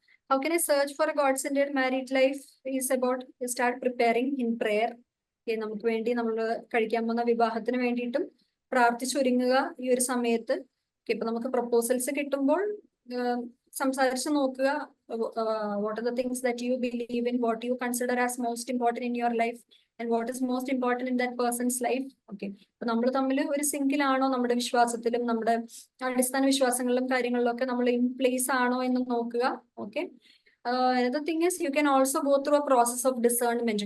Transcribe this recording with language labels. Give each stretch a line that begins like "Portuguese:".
English: How can I search for a God-centered married life is about start preparing in prayer.
Malayalam: നമുക്ക് വേണ്ടി നമ്മൾ കഴിക്കാൻ പോകുന്ന വിവാഹത്തിന് വേണ്ടിയിട്ടും പ്രാർത്ഥിച്ചൊരുങ്ങുക ഈ ഒരു സമയത്ത്. ഇപ്പൊ നമുക്ക് പ്രപ്പോസൽസ് കിട്ടുമ്പോൾ സംസാരിച്ച് നോക്കുക.
English: What are the things that you believe in, what you consider as most important in your life and what is most important in that person's life.
Malayalam: Okay, അപ്പൊ നമ്മൾ തമ്മിൽ ഒരു സിങ്കിൽ ആണോ, നമ്മുടെ വിശ്വാസത്തിലും നമ്മുടെ അടിസ്ഥാന വിശ്വാസങ്ങളിലും കാര്യങ്ങളിലും ഒക്കെ നമ്മൾ ഇൻ പ്ലേസ് ആണോ എന്ന് നോക്കുക.
English: Okay, another thing is you can also go through a process of discernment.